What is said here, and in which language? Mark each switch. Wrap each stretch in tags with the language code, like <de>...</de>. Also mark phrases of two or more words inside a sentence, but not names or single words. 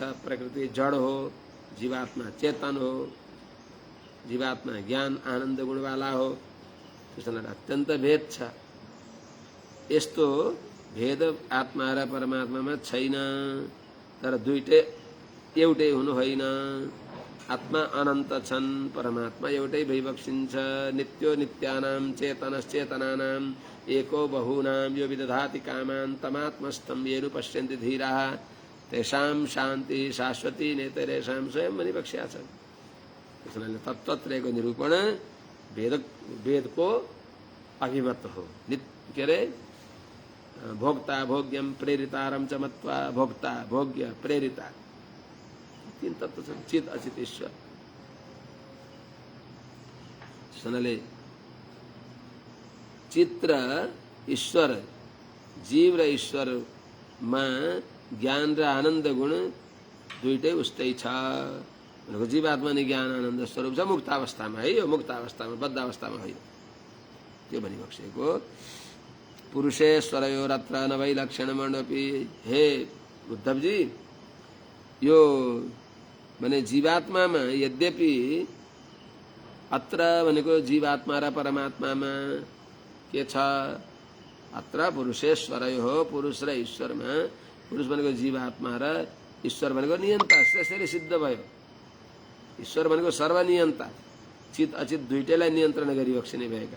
<ne>प्रकृति जड हो, जीवात्मा चेतन हो, जीवात्मा ज्ञान आनन्द गुणवाला हो। त्यसैले अत्यन्त भेद छ। यस्तो भेद आत्मा र परमात्मामा छैन। तर दुईटै एउटै हुनु होइन। आत्मा अनन्त छन्, परमात्मा एउटै भई बक्सिन्छ।</ne> <sa>नित्यो नित्यानां चेतनश्चेतनानां एको बहूनां यो विदधाति कामान् तमात्मस्थं येन पश्यन्ति धीराः तेषां शान्ति शाश्वती नेतरेषां</sa> <ne>स्वयं भनी बक्स्या छ। त्यसैले तत्त्वत्रयको निरूपण वेद को अभिमत हो। के अरे</ne> <sa>भोक्ता भोग्यम प्रेरितारम च मत्वा</sa> <ne>भोक्ता भोग्य प्रेरिता तीन तत्व छन्, चित अचित ईश्वर। त्यसैले चित्र ईश्वर जीव र ईश्वरमा ज्ञान र आनन्द गुण दुईटै उस्तै छ। जीवात्मा नै ज्ञान आनन्द स्वरूप छ मुक्तावस्थामा है। यो मुक्तावस्थामा, बद्धावस्थामा होइन। त्यो भनी बक्सेको</ne> <sa>पुरुषेश्वरयोरत्र न वै लक्षणमण्डपी।</sa> <ne>हे उद्धवजी, यो माने जीवात्मामा यद्यपि अत्र भनेको जीवात्मा र परमात्मामा के छ? अत्र पुरुषेश्वरयो हो, पुरुष र ईश्वरमा। पुरुष भनेको जीवात्मा र ईश्वर भनेको नियन्ता। त्यसैले सिद्ध भयो ईश्वर भनेको सर्वनियन्ता, चित अचित दुईटैलाई नियन्त्रण गरी बक्सिने भएका।</ne>